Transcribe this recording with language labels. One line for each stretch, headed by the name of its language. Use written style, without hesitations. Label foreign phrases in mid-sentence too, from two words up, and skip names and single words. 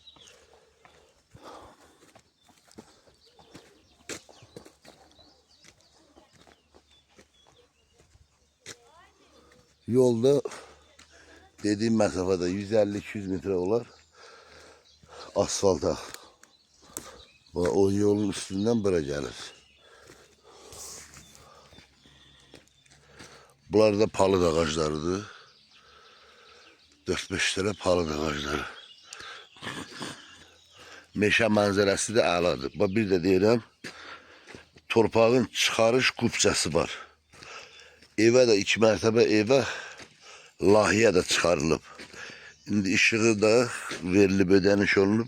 Turkish: Yolda dediğim mesafede 150-200 metre olar asfalta. O yolun üstünden bura gelir.
Azerbaijani: Bunlar da palıd ağaclarıdır. 4-5 tane palıd ağacları. Meşə mənzərəsi də əladır. Bir də deyirəm, torpağın çıxarış qubçası var. Evə də 2 mərtəbə evə layihə də çıxarılıb. İndi işığı da verilib, ödəniş olunub.